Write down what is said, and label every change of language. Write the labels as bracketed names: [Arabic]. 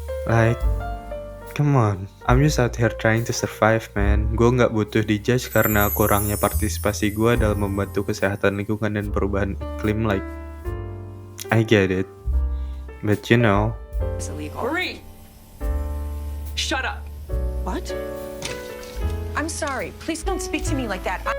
[English] Like, come on, I'm just out here trying to survive, man. [Indonesian] Gue nggak butuh dijudge karena kurangnya partisipasi gue dalam membantu kesehatan lingkungan dan perubahan iklim. [English] Like, I get it, but you know. It's illegal. Marie! Shut up! What? I'm sorry. Please don't speak to me like that.